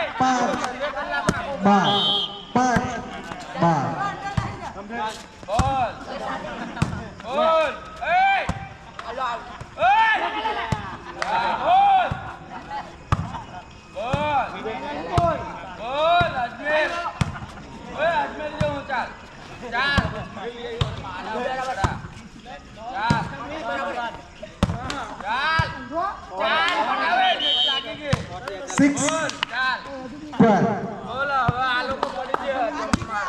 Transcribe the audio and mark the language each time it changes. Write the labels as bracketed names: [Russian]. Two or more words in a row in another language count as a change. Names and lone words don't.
[Gujarati] પાંચ બાર પાંચ બાર બોલ બોલ એ હાલો આવ Oi! Gol! Gol! Gol! Ajmer! Oi, Ajmer જો ચાલ. ચાલ. ચાલ. ચાલ. ચાલ. બનાવે ને લાગી ગઈ. 6 બોલ ચાલ. 12 બોલ હવે આ લોકો પડી ગયા જમ્પ મારો.